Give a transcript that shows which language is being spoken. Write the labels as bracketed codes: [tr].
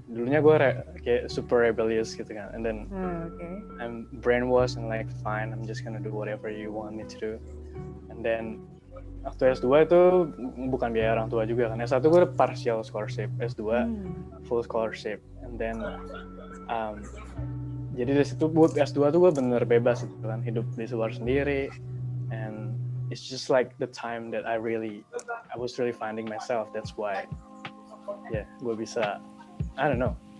[id] Dulunya gue kayak super rebellious gitu kan, [en] and then I'm brainwashed and like fine, I'm just gonna do whatever you want me to do. And then [id] waktu S2 itu bukan biaya orang tua juga kan. S1 gue partial scholarship, S2 full scholarship. [en] And then [id] jadi dari situ buat S2 tuh gue bener bebas gitu kan, hidup di luar sendiri. [en] And it's just like the time that I was really finding myself. That's why [id] gue bisa, [en] I don't know.